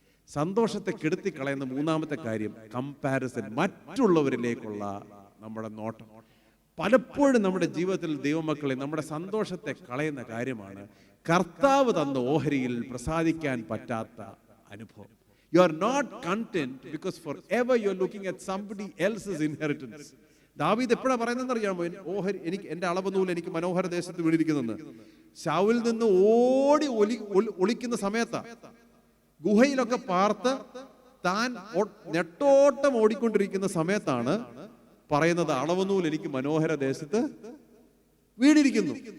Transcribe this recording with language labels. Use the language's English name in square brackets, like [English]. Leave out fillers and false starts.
[Malayalam] സന്തോഷത്തെ കെടുത്തി കളയുന്ന മൂന്നാമത്തെ കാര്യം കമ്പാരിസൺ, മറ്റുള്ളവരിലേക്കുള്ള നമ്മുടെ നോട്ടം. പലപ്പോഴും നമ്മുടെ ജീവിതത്തിൽ ദൈവമക്കളെ നമ്മുടെ സന്തോഷത്തെ കളയുന്ന കാര്യമാണ് കർത്താവ് തന്ന ഓഹരിയിൽ പ്രസാദിക്കാൻ പറ്റാത്ത അനുഭവം. [English] You are not content because forever you are looking at somebody else's inheritance. [Malayalam] ദാവീദ് എപ്പോഴാ പറയുന്നതെന്ന് അറിയാമോ? ഓഹരി എനിക്ക്, എൻ്റെ അളവനൂൽ എനിക്ക് മനോഹര ദേശത്ത് വീണിരിക്കുന്നെന്ന്. ശൗലിൽ നിന്ന് ഓടി ഒളിക്കുന്ന സമയത്താ, ഗുഹയിലൊക്കെ പാർത്ത് താൻ നെട്ടോട്ടം ഓടിക്കൊണ്ടിരിക്കുന്ന സമയത്താണ് പറയുന്നത് അളവനൂൽ എനിക്ക് മനോഹര ദേശത്ത് വീണിരിക്കുന്നു.